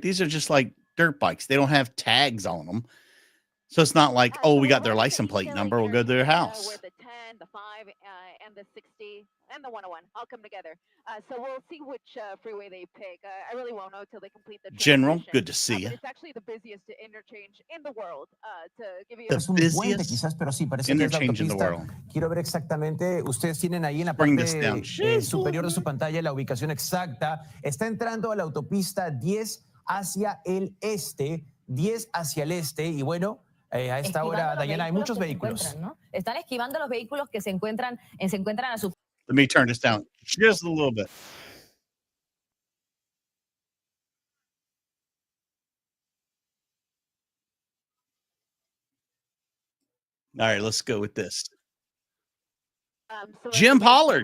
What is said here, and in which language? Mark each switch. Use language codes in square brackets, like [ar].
[en] These are just like dirt bikes. They don't have tags on them. So it's not like, oh, we got their license plate number. We'll go to their house. Where the 10, the 5, and the 60, and the 101 all come together. So we'll see which freeway they pick. I really won't know until they complete the transition. General, good to see you. It's actually the busiest interchange in the world. To give you [es] es un puente quizás, pero sí, parece que es la autopista. Quiero ver exactamente, ustedes tienen ahí en la parte superior de su pantalla la ubicación exacta. Está entrando a la autopista 10 hacia el este, 10 hacia el este, y bueno, a esta hora, Dayana, hay muchos vehículos. ¿No? Están esquivando los vehículos que se encuentran a su... [en] Let me turn this down just a little bit. All right, let's go with this. So Jim Pollard.